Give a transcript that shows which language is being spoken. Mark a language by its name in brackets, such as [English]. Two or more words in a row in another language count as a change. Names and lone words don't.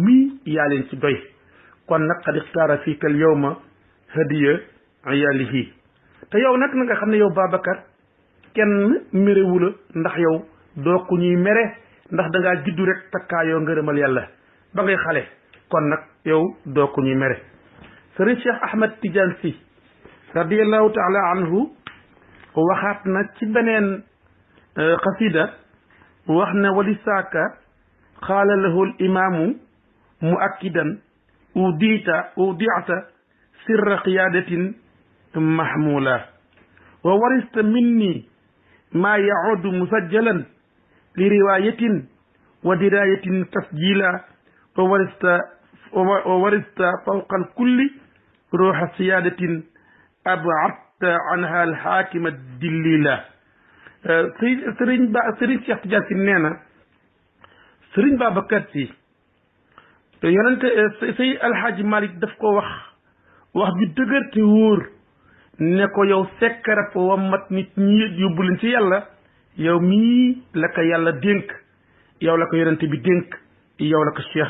[Wolof] mii yaa leen ci doy kon nag xad [Arabic] اختار في اليوم هدية آله [Wolof] te yow nag na nga xam ne yow Babacar kenn mérewu la ndax yow doo ku ñuy mere ndax da ngaa juddu rek takkaayoo ngërëmal yàlla ba ngay xale kon nag yow doo ku ñuy mere Sëriñ Cheikh Ahmad Tidiane Sy [Arabic] رضي الله تعالى عنه [Wolof] waxaat na ci beneen xasida wax ne [Arabic] ولي ساقه قال له الإمام مؤكدا أوتيت سر قيادة محمولة وورثت مني ما يعود مسجلا لرواية ودراية تسجيلا وورثت فوق الكل روح سيادة أبدت عنها الحاكم دليلا [Wolof] Sëriñ Cheikh Tidiane Sy nee na Sëriñ Babacar Sy yonente Sey Alxaaji Malick daf ko wax ju dëgër te wóor ne ko yow sekkarab wammat nit ñi yóbbu leen ci yàlla yow mii la ko yàlla dénk yow la ko yonente bi dénk yow la ko cheikh